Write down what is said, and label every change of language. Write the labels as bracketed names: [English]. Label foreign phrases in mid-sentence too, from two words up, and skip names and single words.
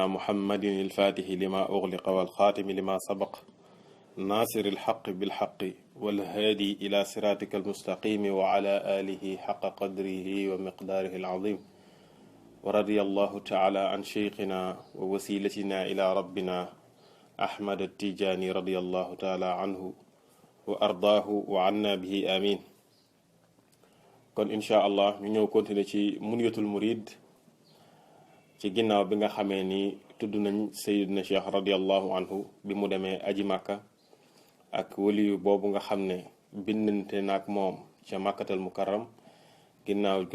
[Arabic] محمد الفاتح لما أغلق والخاتم لما سبق ناصر الحق بالحق والهادي إلى صراطك المستقيم وعلى آله حق قدره ومقداره العظيم ورضي الله تعالى عن شيخنا ووسيلتنا إلى ربنا أحمد التيجاني رضي الله تعالى عنه وأرضاه وعنا به آمين [Wolof] kon incha allah ñu ñëw continuer ci munyatul murid ci ginnaaw bi nga xamee ni tudd nañ sayyidina cheikh [Arabic] رضي الله عنه [Wolof] bi mu demee aji màkka ak waliyu boobu nga xam ne bindante naak moom ca màkkatal mukarram ginnaaw gi